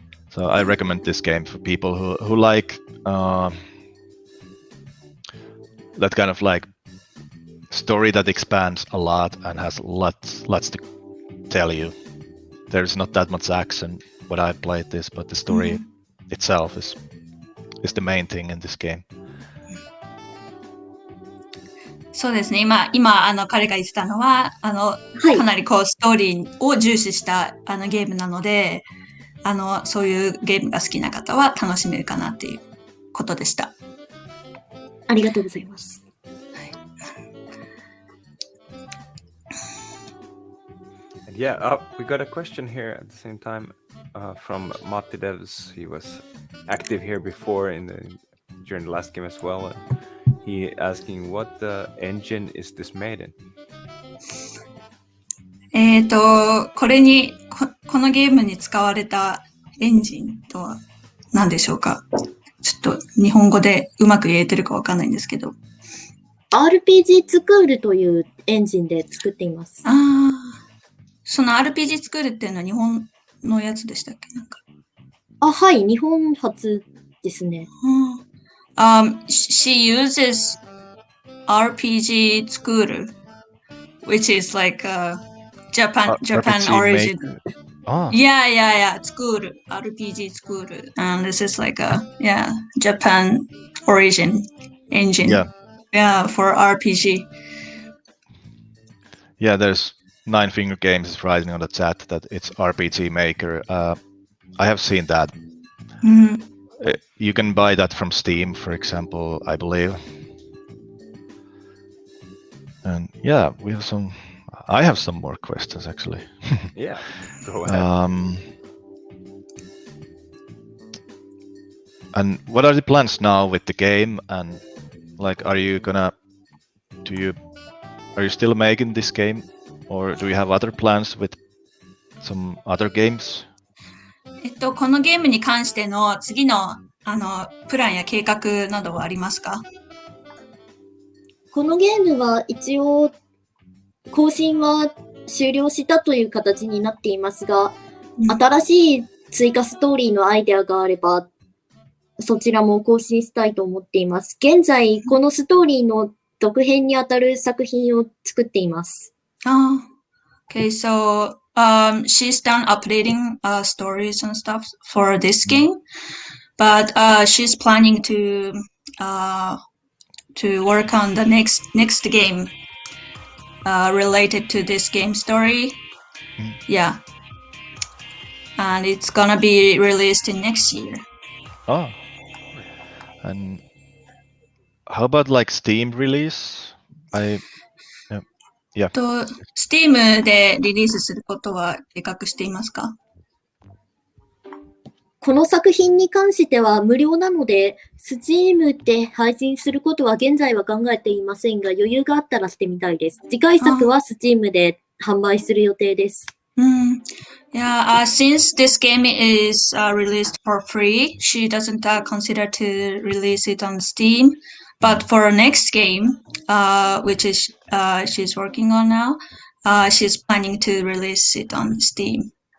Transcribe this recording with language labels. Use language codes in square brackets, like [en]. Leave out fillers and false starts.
[en] So I recommend this game for people who like that kind of like story that expands a lot and has lots to tell you. There's not that much action when I played this, but the story itself is the main thing in this game. [ja] そうですね。今彼が言ってたのはかなりこうストーリーを重視したゲームなので、そういうゲームが好きな方は楽しめるかなっていうことでした。ありがとうございます。 [en] Yeah, we got a question here at the same time from Matti Devs. He was active here before during the last game as well. He asking what engine is this made in? [ja] このゲームに使われたエンジンとは何でしょうか？ちょっと日本語でうまく言えてるかわかんないんですけど。 RPG スクールというエンジンで作っています。その RPG スクールっていうのは日本のやつでしたっけ？なんか。はい、日本初ですね。 [en] She uses RPG school, which is like Japan origin. Yeah. School, RPG school, and this is like Japan origin engine. Yeah, for RPG. Yeah, there's Nine Finger Games is writing on the chat that it's RPG Maker. I have seen that. You can buy that from Steam, for example, I believe. And yeah, we have some. I have some more questions actually. Yeah, go ahead. And what are the plans now with the game? And like, are you still making this game, or do you have other plans with some other games? [ja] このゲームに関しての次のプランや計画などはありますか？このゲームは一応更新は終了したという形になっていますが、新しい追加ストーリーのアイデアがあればそちらも更新したいと思っています。現在このストーリーの続編にあたる作品を作っています。 [en] Okay, so she's done updating stories and stuff for this game, but she's planning to work on the next game related to this game story. Yeah, and it's gonna be released in next year. Oh, and how about like Steam release? Yeah. [ja] Steam でリリースすることは計画していますか？この作品に関しては無料なので、Steam で配信することは現在は考えていませんが、余裕があったらしてみたいです。次回作は Steam で販売する予定です。 [en] Yeah, since this game is released for free, she doesn't consider to release it on Steam. But for next game, which is she's working on now, she's planning to release it on Steam.